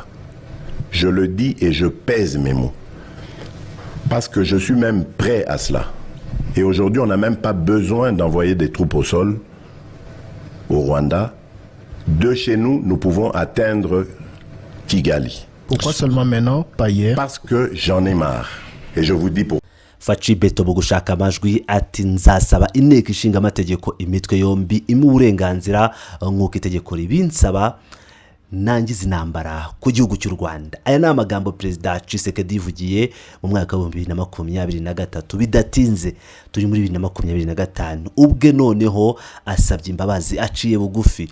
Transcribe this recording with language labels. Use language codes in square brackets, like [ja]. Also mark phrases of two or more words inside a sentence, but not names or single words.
[fr] Je le dis et je pèse mes mots. Parce que je suis même prêt à cela. Et aujourd'hui, on n'a même pas besoin d'envoyer des troupes au sol au Rwanda. De chez nous, nous pouvons atteindre Kigali. Pourquoi seulement maintenant, pas hier? Parce que j'en ai marre. Et je vous dis pourquoi. [rw] Faci Beton mu gushaka amajwi ati nzasaba inteko ishinga amategeko imitwe yombi imu uburenganzira nk'uko itegeko ribinsaba nangize intambara ku gihugu cy'u Rwanda. Aya ni amagambo Perezida Tshisekedi yivugiye mu mwaka wa 2023 bidatinze turi muri 2025 ubwe noneho asabye imbabazi aciye bugufi.